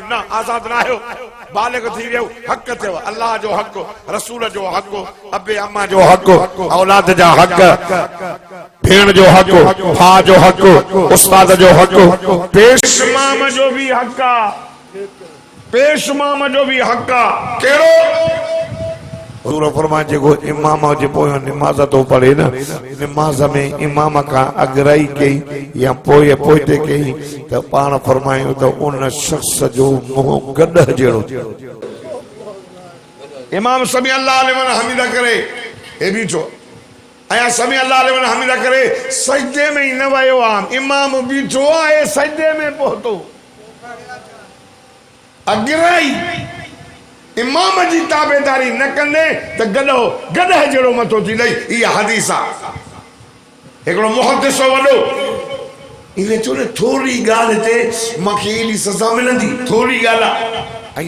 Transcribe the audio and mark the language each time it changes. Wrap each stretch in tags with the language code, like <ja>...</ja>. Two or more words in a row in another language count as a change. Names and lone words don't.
<sd>न, आज़ाद न आहियो, बालिग़ थी वियो, हक़ थियव। अल्लाह जो हक़, रसूल जो हक़, अबे अम्मा जो हक़, औलाद जा हक़, भेण जो हक़, भाउ जो हक़, उस्ताद जो हक़, पेश इमाम जो भी हक़ आहे, पेश इमाम जो भी हक़ आहे। कहिड़ो? हुज़ूर फरमाए जेको इमाम जे पोयां निमाज़ तो पढ़े न, निमाज़ में इमाम खां अॻराई कई या पोइ पोइते कई त पाण फरमायूं त उन शख़्स जो मुंहुं गॾह जहिड़ो। इमाम</sd> <ar>سمع الله لمن حمده</ar> <sd>करे हे बीठो, ऐं</sd> <ar>سمع الله لمن حمده</ar> <sd>करे सजदे में ई न वियो आहे। इमाम बीठो आहे, सजदे में पहुतो, अॻराई इमाम जी ताबेदारी न कंदे त गॾह जहिड़ो मथो थींदई। इहा हदीस आहे। हिकिड़ो मुहद्दिस वॾो इने चयो न थोरी ॻाल्हि ते मूंखे एॾी सज़ा मिलंदी, थोरी ॻाल्हि आहे।</sd>